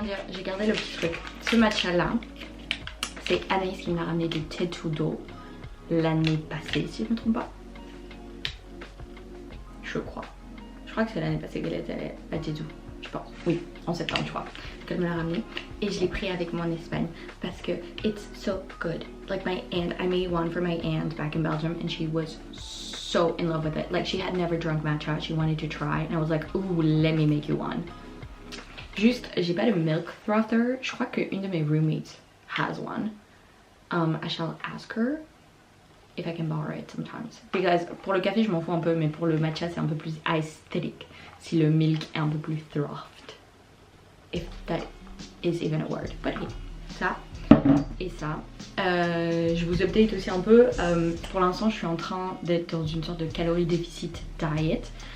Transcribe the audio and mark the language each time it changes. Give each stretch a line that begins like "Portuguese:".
French: J'ai gardé le petit truc. Ce matcha là, c'est Anaïs qui m'a ramené du Tetudo l'année passée, si je ne me trompe pas. Je crois que c'est l'année passée qu'elle était à Tetu. Je pense. Oui, en septembre, je crois. Qu'elle me l'a ramené. Et je l'ai pris avec moi en Espagne parce que
English: it's so good. Like my aunt, I made one for my aunt back in Belgium and she was so in love with it. Like she had never drunk matcha. She wanted to try and I was like, ooh, let me make you one.
French: Juste, j'ai pas de milk frother. Je crois qu'une de mes roommates
English: has one. I shall ask her if I can borrow it sometimes.
French: Because pour le café, je m'en fous un peu, mais pour le matcha, c'est un peu plus aesthetic. Si le milk est un peu plus froth.
English: If that is even a word.
French: But oui, ça et ça. Je vous update aussi un peu. Pour l'instant, je suis en train d'être dans une sorte de calorie déficit diet.